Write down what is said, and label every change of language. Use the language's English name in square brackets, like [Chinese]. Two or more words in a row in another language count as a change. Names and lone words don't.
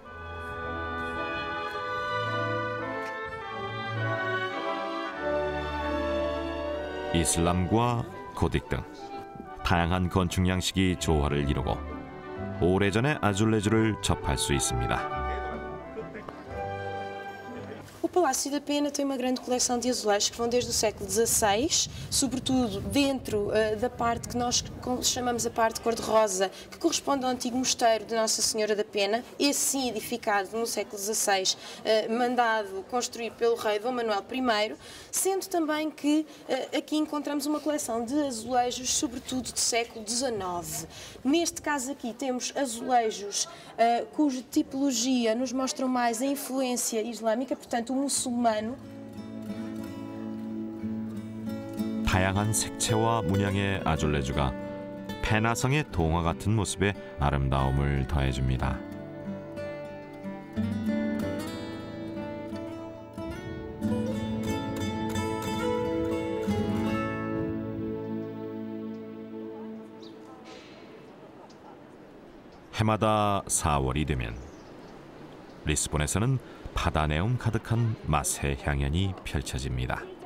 [Korean] 이슬람과 고딕 등 다양한 건축 양식이 조화를 이루고 오래전의 아줄레주를 접할 수 있습니다. [Portuguese] O Palácio da Pena tem uma grande coleção de azulejos que vão desde o século XVI, sobretudo dentro da parte que nós chamamos a parte cor-de-rosa, que corresponde ao antigo mosteiro de Nossa Senhora da Pena, esse sim edificado no século XVI, mandado construir pelo rei Dom Manuel I, sendo também que aqui encontramos uma coleção de azulejos, sobretudo do século XIX. Neste caso aqui temos azulejos cuja tipologia nos mostram mais a influência islâmica, portanto o muçulmano. [Korean] 다양한 색채와 문양의 아줄레주가 페나성의 동화 같은 모습에 아름다움을 더해줍니다. 해마다 4월이 되면 리스본에서는 바다 내음 가득한 맛의 향연이 펼쳐집니다.